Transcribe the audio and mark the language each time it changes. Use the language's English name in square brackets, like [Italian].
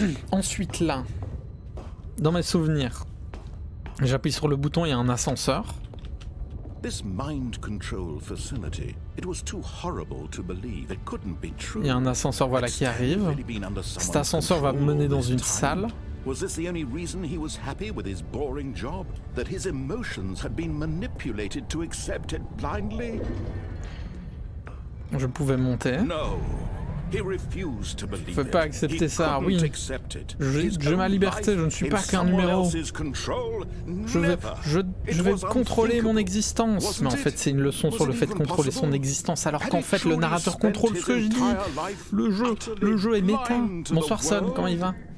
[French] Ensuite là, dans mes souvenirs, j'appuie sur le bouton, il y a un ascenseur. Il y a un ascenseur voilà qui arrive. Cet ascenseur va me mener dans une salle. [English] Was this the only reason he was happy with his boring job? That his emotions had been manipulated to accept it blindly? [French] Je pouvais monter. [English] No. He refused to believe it. [French] Je ne peux pas accepter ça, oui. J'ai ma liberté, je ne suis pas qu'un numéro. Je vais contrôler mon existence. Mais en fait, c'est une leçon sur le fait de contrôler son existence, alors qu'en fait, le narrateur contrôle ce que je dis. Le jeu est méta. Bonsoir Son, comment il va?